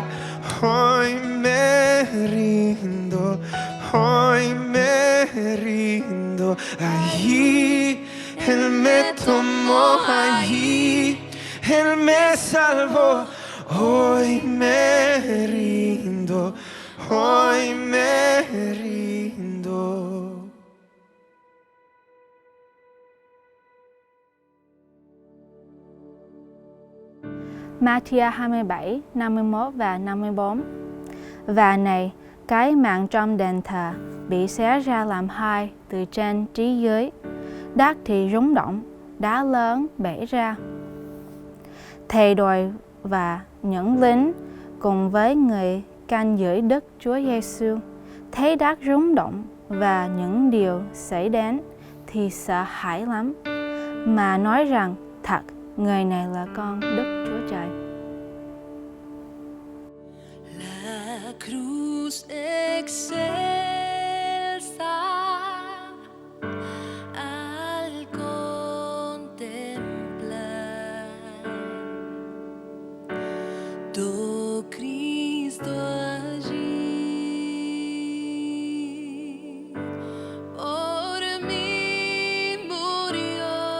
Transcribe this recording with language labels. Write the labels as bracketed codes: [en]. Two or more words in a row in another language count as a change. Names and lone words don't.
[es] Hoy me rindo, hoy me rindo. Allí Él me tomó, allí Él me salvó. Hoy me rindo, hoy me rindo. [vi] Matthew 27, 51 và 54. Và này, cái mạng trong đền thờ bị xé ra làm hai từ trên trí dưới. Đất thì rung động, đá lớn bể ra. Thầy đội và những lính cùng với người canh giữ Đức Chúa Giêsu thấy đất rung động và những điều xảy đến thì sợ hãi lắm, mà nói rằng thật, người này là con Đức Chúa Trời. [es] La cruz excelsa al contemplar do Cristo allí por mí murió.